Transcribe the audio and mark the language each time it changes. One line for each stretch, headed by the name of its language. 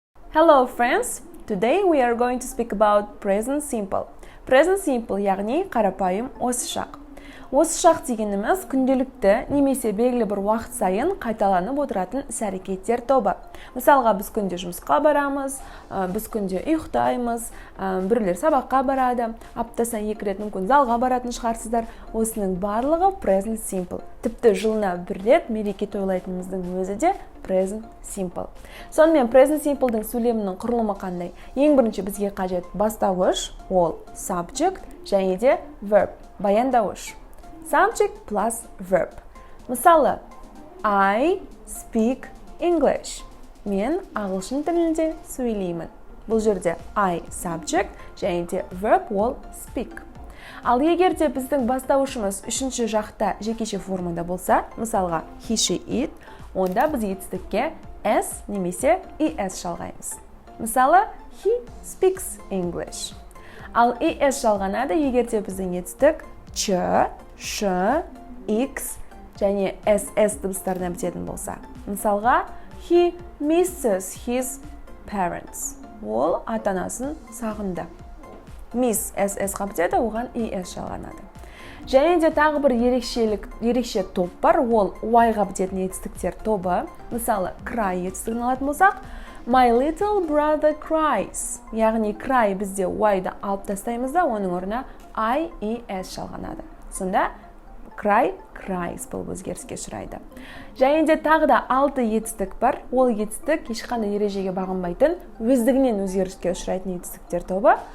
English: Hello friends, today we are going to speak about present simple.
Kazakh: Present simple яғни қарапайым осы шақ. Осы шақ дегеніміз күнделікті немесе белгілі бір уақыт сайын қайталанып отыратын іс-әрекеттер тобы. Мысалға, біз күнде жұмысқа барамыз, біз күнде ұйықтаймыз, біреулер сабаққа барады, аптасына 2 рет мүмкін залға баратын шығарсыздар. Осының барлығы present simple. Тіпті жылына 1 рет мереке тойлайтынымыздың өзі де present simple. Сонымен present simple'дың сөйлемінің құрылымы қандай? Ең бірінші бізге қажет бастауыш, ол subject және де verb, баяндауыш.
English: Subject plus verb. Мысалы, I speak English.
Kazakh: Мен ағылшын тілінде сөйлеймін. Бұл жерде I subject және де verb ол speak. Ал егер де біздің бастауышымыз үшінші жақта жекеше формада болса, мысалға he, she, it, онда біз етістікке s немесе es жалғаймыз.
English: Мысалы, he speaks English.
Kazakh: Ал es жалғанады егер де біздің етістік ч, ш, x және ss дыбыстарына бітетін болса.
English: Мысалға, he misses his parents.
Kazakh: Ол ата-анасын сағынды. Miss ss-ға бітеді, оған es жалғанады. Және де тағы бір ерекше топ бар, ол y-ға бітетін етістіктер тобы. Мысалы, cry етістігін алатын болсақ,
English: my little brother cries.
Kazakh: Яғни cry бізде y-ды алып тастаймыз да, оның орнына es жалғанады. Сонда cry, cries болып өзгеріске ұшырайды. Және де тағы да 6 етістік бар. Ол етістік ешқандай ережеге бағынбайтын, өздігінен өзгеріске ұшырайтын етістіктер тобы.